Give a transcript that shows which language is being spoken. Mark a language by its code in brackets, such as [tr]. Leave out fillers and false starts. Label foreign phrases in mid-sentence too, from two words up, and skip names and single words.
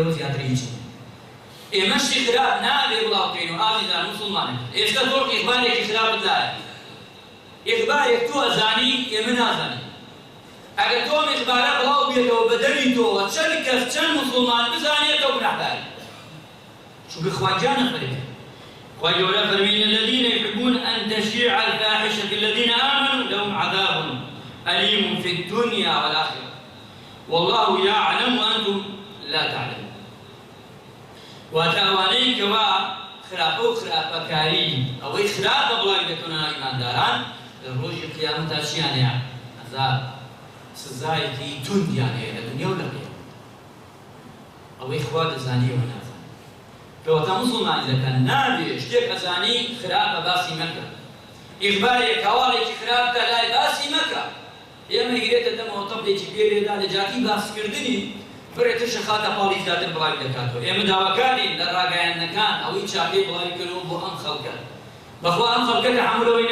[ckb] لەوە زیاتر هیچی ئێمە شتی خراپ نابێ بڵاوکەین و ئازیزان موسڵمانێک ئێستا تۆ ئیخبارێکی خراپت دایە ئیخبارێک تۆ ئەزانی ئێمە نازانین ئەگەر تۆم ئیخبارە بڵاو بێتەوە بە دەمی تۆوە چەند کەس چەند موسڵمان بزانێتەوە گوناحباری چونکە خواجان نەفەرمێ خوا گەورە فەرمێ [ar] الذين يحبون أن تشيع الفاحشة في الذين آمنوا لهم عذاب أليم في الدنيا والآخرة والله يعلم وأنتم لا تعلمون [ckb] واتەوانەی کەوا خراپە و خراپەکاری ئەوەی خراپە بڵاوی دەکەونە ئیمانداران لە ڕۆژی قیامەتا چیان هەیە عەزاب سزایەکی توندیان هەیە لە دنیا و لە قیامەت ئەوەی خوا دەزانیەوە نازانێت کەواتە موسڵمانەکان نابێ شتێک ئەزانی خراپە باسی مەکە ئیخبارێک هەواڵێکی خراپتە لای باسی مەکە ئێمە گرێتە دەمەوە تەبلێکی پێوێدا لە جاتی باسکردنی بڕێتە شەخاتە پاڵی زیاتر بڵاوی دەکاتەوە ئێمە داواکارین لە ڕاگەیاندنەکان ئەوەی چاکەی بڵاوی کردەوە بۆ ئەم خەڵکە بەخوا ئەم خەڵکە تەحەممولەوەی